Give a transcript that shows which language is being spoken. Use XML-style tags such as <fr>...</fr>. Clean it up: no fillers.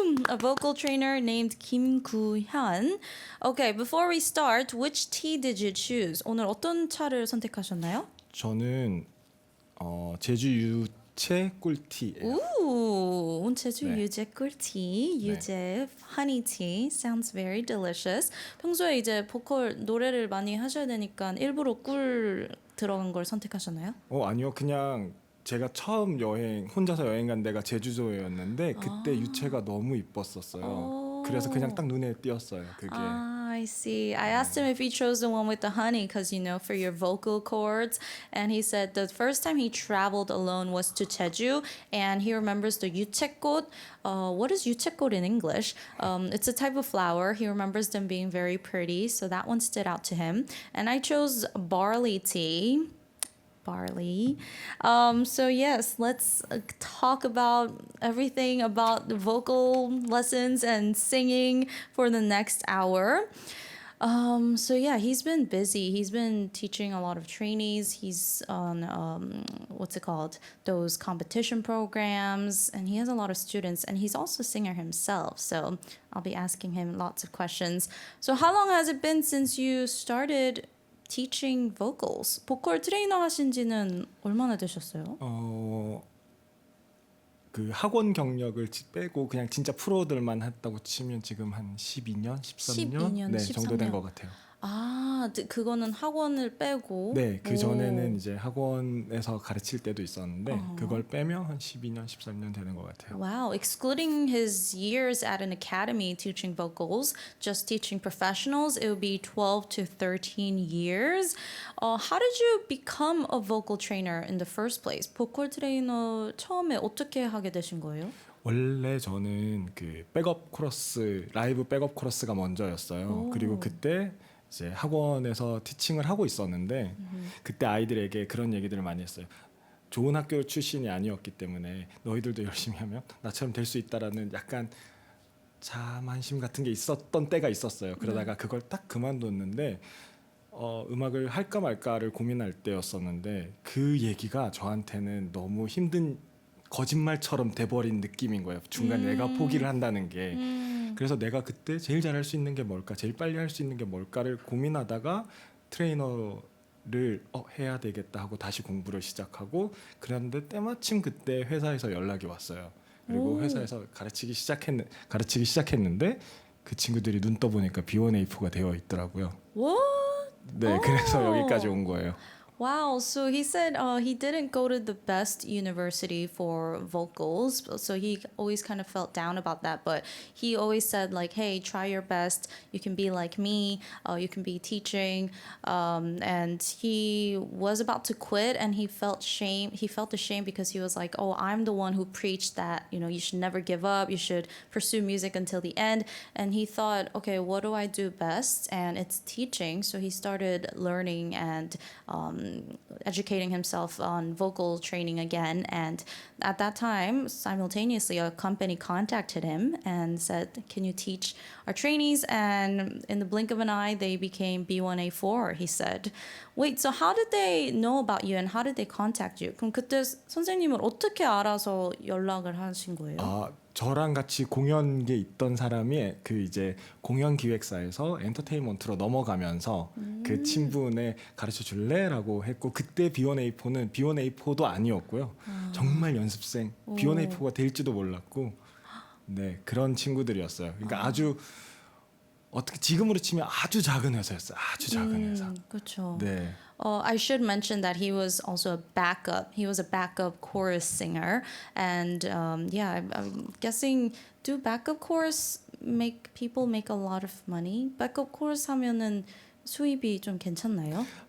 <en>A vocal trainer named Kim Gu-hyun. Okay, before we start, which tea did you choose?</en> <ko>오늘 어떤 차를 선택하셨나요? 저는 제주 유채 꿀티예요. Ooh, 제주 네.</ko> <en>유제 꿀티, 유제 honey tea sounds very delicious.</en> <ko>평소에 이제 보컬 노래를 많이 하셔야 되니까 일부러 꿀 들어간 걸 선택하셨나요? 아니요. 그냥 제가 처음 혼자서 여행 간 데가 제주도였는데 그때 유채가 너무 이뻤었어요. 그래서 그냥 딱 눈에 띄었어요. 그게.</ko> <en>I see. I asked him if he chose the one with the honey because, you know, for your vocal cords. And he said the first time he traveled alone was to Jeju and he remembers the 유채꽃. What is 유채꽃 in English? It's a type of flower. He remembers them being very pretty. So that one stood out to him. And I chose barley tea. Barley. So yes, let's talk about everything about the vocal lessons and singing for the next hour. So yeah, he's been busy. He's been teaching a lot of trainees. He's on what's it called? Those competition programs, and he has a lot of students. And he's also a singer himself. So I'll be asking him lots of questions. So how long has it been since you started teaching vocals?</en> <ko>보컬 트레이너 하신 지는 얼마나 되셨어요? 그 학원 경력을 빼고 그냥 진짜 프로들만 했다고 치면 지금 한 12년, 13년, 12년, 정도 된 13년. 것 같아요. 아, 그거는 학원을 빼고. 네, 그 오. 전에는 이제 학원에서 가르칠 때도 있었는데 그걸 빼면 한 12년, 13년 되는 것 같아요.</ko> <en>Wow, excluding his years at an academy teaching vocals, just teaching professionals, it would be 12 to 13 years. How did you become a vocal trainer in the first place?</en> <ko>보컬 트레이너 처음에 어떻게 하게 되신 거예요? 원래 저는 그 백업 코러스, 라이브 백업 코러스가 먼저였어요. 그리고 그때 이제 학원에서 티칭을 하고 있었는데 그때 아이들에게 그런 얘기들을 많이 했어요. 좋은 학교 출신이 아니었기 때문에 너희들도 열심히 하면 나처럼 될 수 있다라는 약간 자만심 같은 게 있었던 때가 있었어요. 그러다가 그걸 딱 그만뒀는데 음악을 할까 말까를 고민할 때였었는데 그 얘기가 저한테는 너무 힘든 거짓말처럼 돼버린 느낌인 거예요. 중간에 내가 포기를 한다는 게. 그래서 내가 그때 제일 잘할 수 있는 게 뭘까, 제일 빨리 할 수 있는 게 뭘까를 고민하다가 트레이너를 해야 되겠다 하고 다시 공부를 시작하고 그랬는데 때마침 그때 회사에서 연락이 왔어요. 그리고 회사에서 가르치기 시작했는데 그 친구들이 눈 떠보니까 B1A4가 되어 있더라고요.</ko> <en>What?</en> <ko>네, 그래서 여기까지 온 거예요.</ko> <en>Wow, so he said he didn't go to the best university for vocals, so he always kind of felt down about that. But he always said like, "Hey, try your best. You can be like me. You can be teaching." And he was about to quit, and he felt shame. He felt ashamed because he was like, "Oh, I'm the one who preached that. You know, you should never give up. You should pursue music until the end." And he thought, "Okay, what do I do best?" And it's teaching. So he started learning and educating himself on vocal training again. And at that time, simultaneously, a company contacted him and said, "Can you teach our trainees?" And in the blink of an eye, they became B1A4, he said. Wait, so how did they know about you and how did they contact you?</en> <ko>그럼 그때 선생님은 어떻게 알아서 연락을 하신 거예요? 저랑 같이 공연계 있던 사람이 그 이제 공연 기획사에서 엔터테인먼트로 넘어가면서 그 친분에 가르쳐 줄래라고 했고 그때 B1A4는 B1A4도 아니었고요. 정말 연습생 B1A4가 될지도 몰랐고 네 그런 친구들이었어요. 그러니까 아주 어떻게 지금으로 치면 아주 작은 회사였어요. 아주 작은 회사. 그렇죠. 네.</ko> <en>I should mention that he was also a backup. He was a backup chorus singer, and yeah, I'm guessing do backup chorus make people make a lot of money?</en> <ko>Backup chorus 하면은 수입이 좀 괜찮나요?</ko>